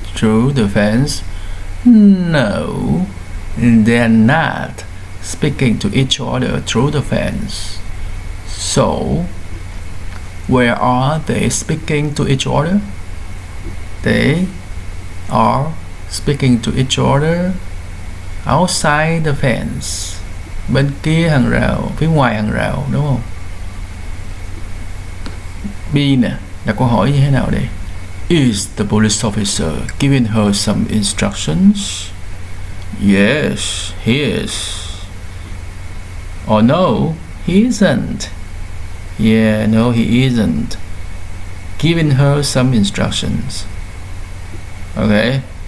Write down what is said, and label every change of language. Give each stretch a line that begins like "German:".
English: Through the fence? No, they're not speaking to each other through the fence. So, where are they speaking to each other? They are speaking to each other outside the fence.
Vietnamese: Bên kia hàng rào, phía ngoài hàng rào, đúng không? B nè, là câu hỏi như thế nào đây?
English: Is the police officer giving her some instructions? Yes, he is. Or no, he isn't. Yeah, no, he isn't. Giving her some instructions. Okay.